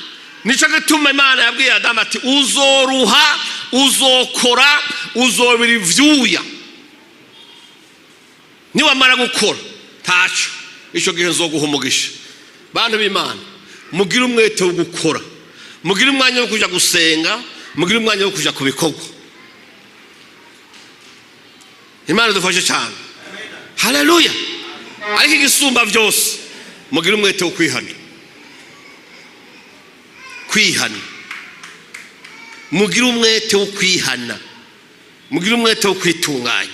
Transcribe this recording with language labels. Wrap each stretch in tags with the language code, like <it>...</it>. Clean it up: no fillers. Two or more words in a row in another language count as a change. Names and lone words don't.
<rn>Nico gituma Imana yabwiye Adamu ati uzoruha, uzokora, uzobira ivyuya. Niwamara gukora taco, ico gihe nzoguha umugisha. Bantu b'Imana, mugire umwete wo gukora, mugire umwanya wo kuja gusenga, mugire umwanya wo kuja kubikorwa. Imana dufashe cyane, haleluya. Ariko igisumba byose, mugire umwete wo kwihana. Mugire umwete wo kwihana, mugire umwete wo kwitunganya.</rn>